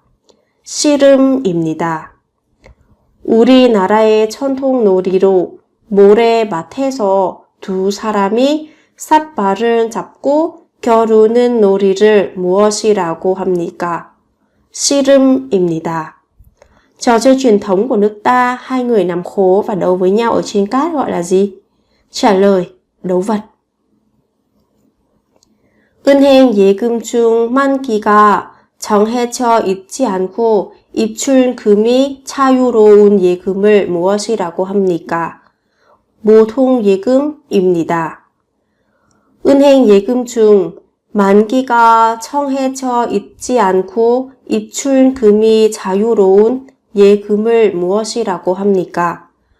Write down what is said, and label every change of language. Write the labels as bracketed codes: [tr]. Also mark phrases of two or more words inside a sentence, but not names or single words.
[ko] 씨름입니다. 우리나라의 전통 놀이로 모래밭에서 두 사람이 삿발을 잡고 겨루는 놀이를 무엇이라고 합니까? 씨름입니다. [vi] Trò chơi truyền thống của nước ta, hai người nằm khố và đấu với nhau ở trên cát gọi là gì? trả lời, đấu vật. [ko] 은행 예금 중 만기가 정해져 있지 않고 입출금이 자유로운 예금을 무엇이라고 합니까? 모통예금입니다. 은행 예금 중 만기가 정해져 있지 않고 입출금이 자유로운 예금을 무엇이라고 합니까?